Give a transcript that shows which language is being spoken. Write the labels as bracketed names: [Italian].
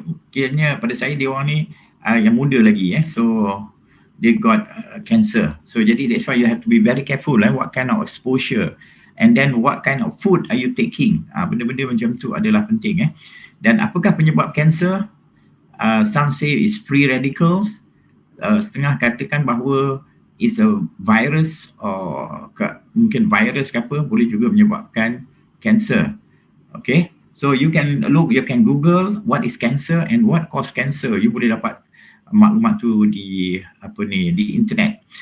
[Malay] Kiranya pada saya dia orang ni yang muda lagi. [English] So they got cancer. So [Malay] jadi [English] that's why you have to be very careful what kind of exposure and then what kind of food are you taking. [Malay] Benda-benda macam tu adalah penting. Dan apakah penyebab kanser? [English] Some say it's free radicals. [Malay] Setengah katakan bahawa [English] is a virus [Malay] mungkin virus ke apa boleh juga menyebabkan cancer. [English] Okay, so you can Google what is cancer and what cause cancer. You [Malay] boleh dapat maklumat tu di internet.